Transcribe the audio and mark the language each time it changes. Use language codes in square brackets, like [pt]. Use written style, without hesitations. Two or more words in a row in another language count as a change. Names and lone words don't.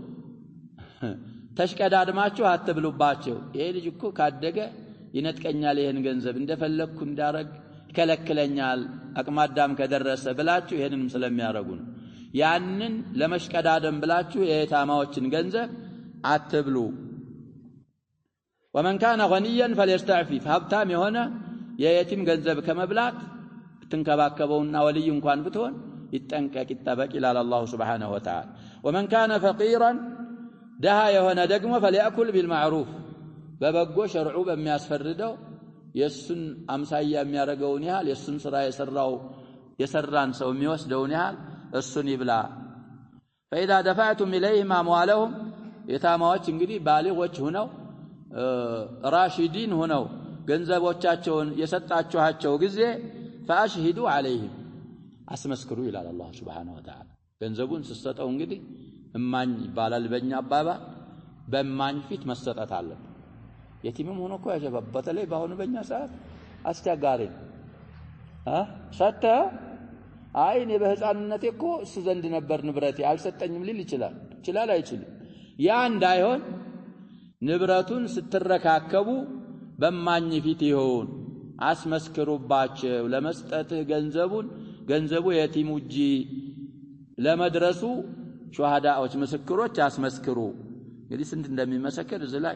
[am] ተሽቀዳድማችሁ አትብሉባቸው። ይሄ ልጅ እኮ ካደገ ይነጥቀኛል፣ ይሄን ገንዘብ እንደፈለኩ እንዳረግ ይከለክለኛል፣ አቅማዳም ከደረሰ ብላችሁ ይሄንንም ስለሚያረጉ ነው። ያንን ለመሽቀዳደም ብላችሁ የየታማዎችን ገንዘብ አትብሉ። [ar] ومن كان غنيا فليستعفف [am] ሀብታም የሆነ የየቲም ገንዘብ ከመብላት ትንከባከበውና ወልይ እንኳን ብትሆን ይጠንቀቅ ይጠበቅ ይላል [ar] الله سبحانه وتعالى። ومن كان فقيرا [am] ደሃ የሆነ ደግሞ [ar] فليأكل بالمعروف [am] በበጎ ሸርዑ በሚያስፈርደው የሱን አምሳያ የሚያረገውን ያህል የሱን ስራ የሰራን ሰው የሚወስደውን ያህል እሱን ይብላ። [ar] فإذا دفعتم إليهم أموالهم [am] የታማዎች እንግዲህ ባሊጎች ሆነው ራሺዲን ሆነው ገንዘቦቻቸውን የሰጣችኋቸው ጊዜ [ar] فأشهدوا عليهم [am] አስመስክሩ ይላል አላህ [ar] سبحانه وتعالى [am] ገንዘቡን ስትሰጠው እንግዲህ እማኝ ይባላል በእኛ አባባ በእማኝ ፊት መሰጠት አለበት የቲምም ሆኖ እኮ ያጀባል በተለይ ባሁን በእኛ ሰዓት አስቸጋሪ ሰጠ አይኔ በህፃንነቴ እኮ እሱ ዘንድ ነበር ንብረቴ አልሰጠኝም ሊል ይችላል አይችልም ያ እንዳይሆን ንብረቱን ስትረካከቡ በማኝ ፊት ይሁን አስመስክሩባቸው ለመስጠት ገንዘቡ የቲሙ እጅ ለመድረሱ ሹሃዳዎች ምስክሮች አስመስክሩ እንግዲህ ስንት እንደሚመሰክር እዚህ ላይ